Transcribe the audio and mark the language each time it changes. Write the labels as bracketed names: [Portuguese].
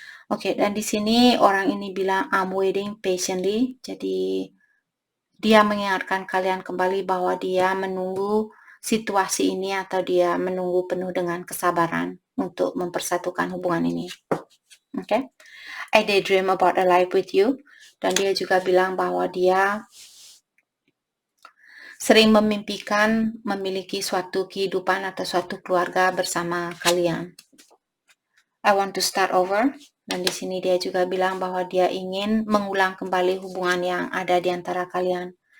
[Indonesian] Oke, dan di sini orang ini bilang [English] I'm waiting patiently. [Indonesian] Jadi dia mengingatkan kalian kembali bahwa dia menunggu situasi ini atau dia menunggu penuh dengan kesabaran untuk mempersatukan hubungan ini. Oke. [English] I daydream about a life with you. [Indonesian] Dan dia juga bilang bahwa dia sering memimpikan memiliki suatu kehidupan atau suatu keluarga bersama kalian. [English] I want to start over. [Indonesian] Dan di sini dia juga bilang bahwa dia ingin mengulang kembali hubungan yang ada di antara kalian.